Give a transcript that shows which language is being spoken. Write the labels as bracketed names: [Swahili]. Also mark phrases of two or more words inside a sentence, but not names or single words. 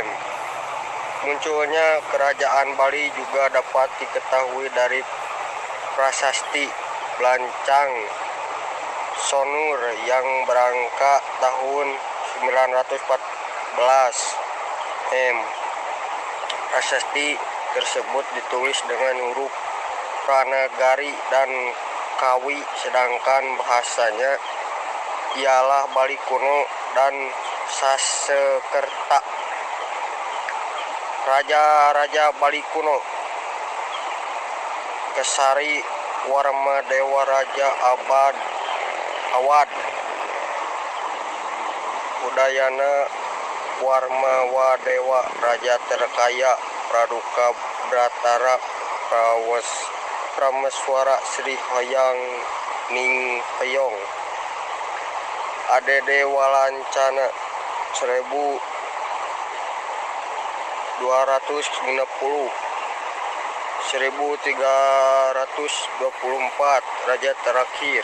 [Indonesian] Munculnya kerajaan Bali juga dapat diketahui dari prasasti Blancang Sonur yang berangka tahun 914 M. Prasasti tersebut ditulis dengan huruf Pranagari dan Kawi, sedangkan bahasanya ialah Bali Kuno dan Sasekerta. Raja-raja Bali Kuno: Kesari Warmadewa Raja Awad, Udayana Warmawadewa Raja Terkaya, Praduka Bratara Prameswara Sri Hayang Ninghayong, Adede Walancana 1250 1324 Raja terakhir.